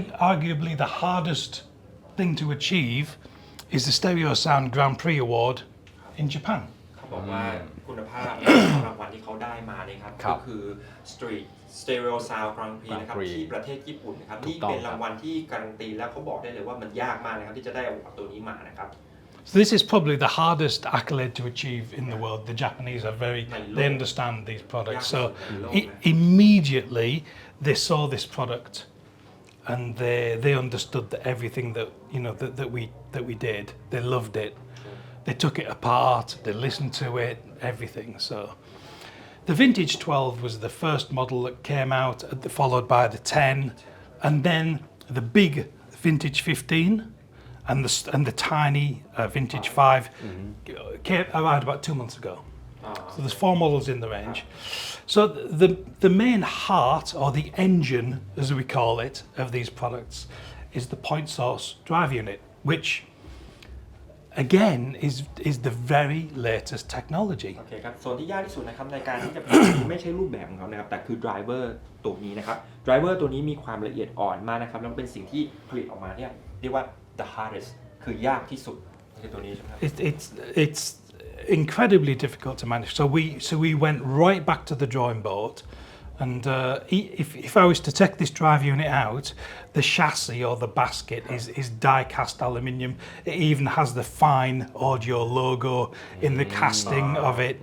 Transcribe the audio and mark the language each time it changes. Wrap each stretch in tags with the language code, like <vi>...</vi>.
<en>arguably the hardest thing to achieve is the Stereo Sound Grand Prix Award in Japan.</en> <th>เขาบอกว่าคุณภาพรางวัลที่เขาได้มาเนี่ยครับ ครั ก็ บ คือ Street Stereo Sound Grand Prix นะครับ</th> <en>Grand Prix</en> <th>ที่ประเทศญี่ปุ่นนะครับ ถู นี่ กต้อง เป็นรางวัลที่การันตีแล้วเขาบอกได้เลยว่ามันยากมากนะครับที่จะได้อวอร์ดตัวนี้มานะครับ</th> <en>So this is probably the hardest accolade to achieve in the world. The Japanese are they understand these products. So immediately they saw this product and they understood that everything that we did. They loved it. They took it apart. They listened to it. Everything. So the vintage 12 was the first model that came out, followed by the 10, and then the big vintage 15. And the tiny vintage 5 came around about 2 months ago. So there's 4 models in the range. So the main heart or the engine, as we call it, of these products is the point source drive unit, which again is the very latest technology.</en> <th>โอเคครับส่วนที่ยากที่สุดนะครับในการที่จะผลิต ไม่ใช่รูปแบบของเขานะครับแต่คือไดรเวอร์ตัวนี้นะครับไดรเวอร์ตัวนี้มีความละเอียดอ่อนมากนะครับแล้วเป็นสิ่งที่ผลิตออกมาเนี่ยเรียกว่า the hardest คือยากที่สุดคือตัวนี้ใช่ไหมครับ</th> <en>It's incredibly difficult to manage. So we went right back to the drawing board, and if I was to take this drive unit out, the chassis or the basket is die-cast aluminium. It even has the FYNE audio logo in the casting of it.</en>